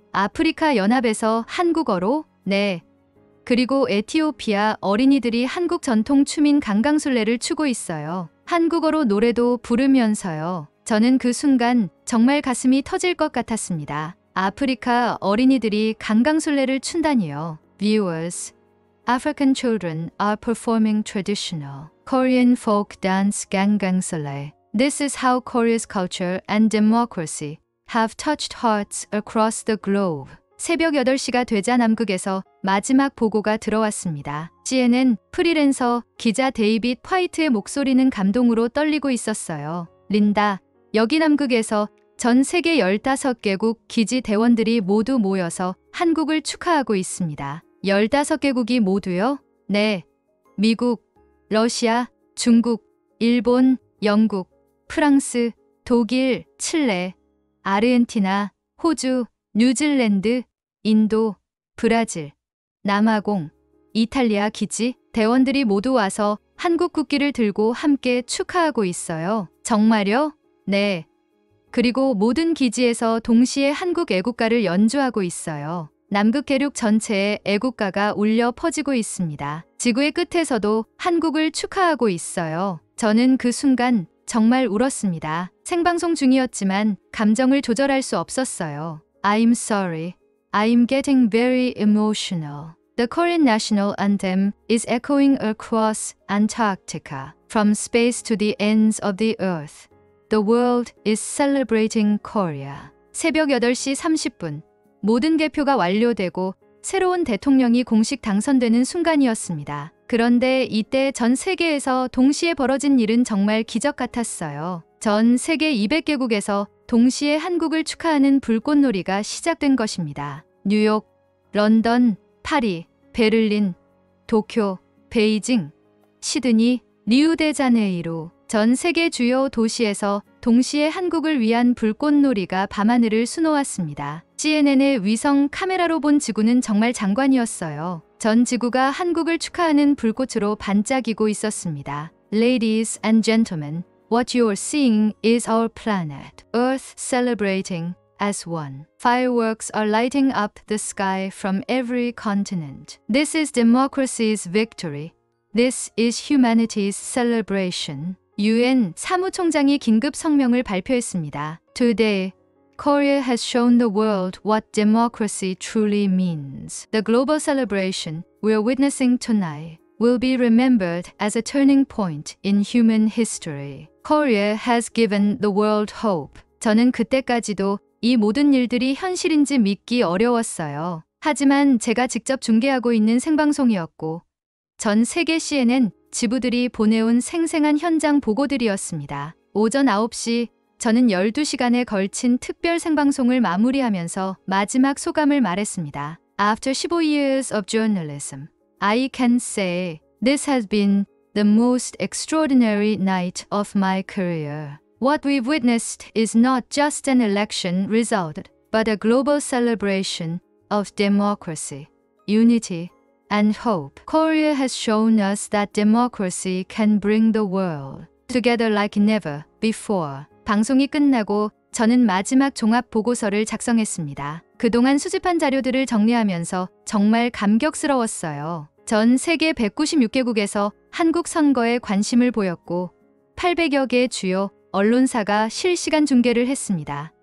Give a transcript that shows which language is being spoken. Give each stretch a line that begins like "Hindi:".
Korean: 아프리카 연합에서 한국어로? 네. 그리고 에티오피아 어린이들이 한국 전통 춤인 강강술래를 추고 있어요. 한국어로 노래도 부르면서요. 저는 그 순간 정말 가슴이 터질 것 같았습니다. 아프리카 어린이들이 강강술래를 춘다니요.
English: Viewers, African children are performing traditional Korean folk dance Gangangsule. This is how Korea's culture and democracy have touched hearts across the globe.
Korean: 새벽 8시가 되자 남극에서 마지막 보고가 들어왔습니다. CNN 프리랜서 기자 데이빗 화이트의 목소리는 감동으로 떨리고 있었어요. 린다, 여기 남극에서 전 세계 15개국 기지 대원들이 모두 모여서 한국을 축하하고 있습니다. 15개국이 모두요? 네. 미국, 러시아, 중국, 일본, 영국, 프랑스, 독일, 칠레, 아르헨티나, 호주, 뉴질랜드, 인도, 브라질, 남아공, 이탈리아 기지 대원들이 모두 와서 한국 국기를 들고 함께 축하하고 있어요. 정말요? 네. 그리고 모든 기지에서 동시에 한국 애국가를 연주하고 있어요. 남극 대륙 전체에 애국가가 울려 퍼지고 있습니다. 지구의 끝에서도 한국을 축하하고 있어요. 저는 그 순간 정말 울었습니다. 생방송 중이었지만 감정을 조절할 수 없었어요.
English: I'm sorry. I'm getting very emotional. The Korean national anthem is echoing across Antarctica. From space to the ends of the earth. The world is celebrating Korea.
Korean: 새벽 8시 30분. 모든 개표가 완료되고 새로운 대통령이 공식 당선되는 순간이었습니다. 그런데 이때 전 세계에서 동시에 벌어진 일은 정말 기적 같았어요. 전 세계 200개국에서 동시에 한국을 축하하는 불꽃놀이가 시작된 것입니다. 뉴욕, 런던, 파리, 베를린, 도쿄, 베이징, 시드니, 리우데자네이루 전 세계 주요 도시에서 동시에 한국을 위한 불꽃놀이가 밤하늘을 수놓았습니다. CNN의 위성 카메라로 본 지구는 정말 장관이었어요. 전 지구가 한국을 축하하는 불꽃으로 반짝이고 있었습니다.
English: Ladies and gentlemen, what you are seeing is our planet, Earth celebrating as one. Fireworks are lighting up the sky from every continent. This is democracy's victory. This is humanity's celebration.
Korean: UN 사무총장이 긴급 성명을 발표했습니다.
English: Today, Korea has shown the world what democracy truly means. The global celebration we are witnessing tonight will be remembered as a turning point in human history. Korea has given the world hope.
Korean: 저는 그때까지도 이 모든 일들이 현실인지 믿기 어려웠어요. 하지만 제가 직접 중계하고 있는 생방송이었고 전 세계 CNN 지부들이 보내온 생생한 현장 보고들이었습니다. 오전 9시 저는 12시간에 걸친 특별 생방송을 마무리하면서 마지막 소감을 말했습니다.
English: After 15 years of journalism, I can say this has been the most extraordinary night of my career. What we've witnessed is not just an election result, but a global celebration of democracy, unity, and hope. Korea has shown us that democracy can bring the world together like never before.
Korean: 방송이 끝나고 저는 마지막 종합 보고서를 작성했습니다. 그동안 수집한 자료들을 정리하면서 정말 감격스러웠어요. 전 세계 196개국에서 한국 선거에 관심을 보였고 800여 개의 주요 언론사가 실시간 중계를 했습니다.